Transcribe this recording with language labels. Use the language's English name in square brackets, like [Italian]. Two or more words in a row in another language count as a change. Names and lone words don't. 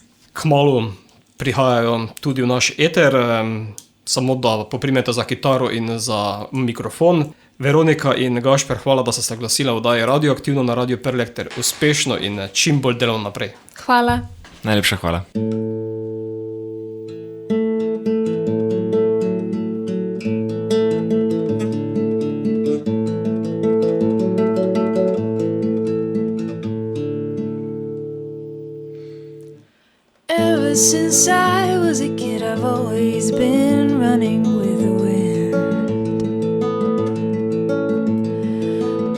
[Slovenian] Kmalu prihajajo tudi v naš eter, samo da poprimete za kitaro in za mikrofon. Veronika in Gašper, hvala, da ste se glasila v oddaji Radioaktivno na Radio Prlek ter uspešno in čim bolj delovno naprej. Hvala. Najlepša hvala. [English] Ever since I was a kid, I've always been running with the wind.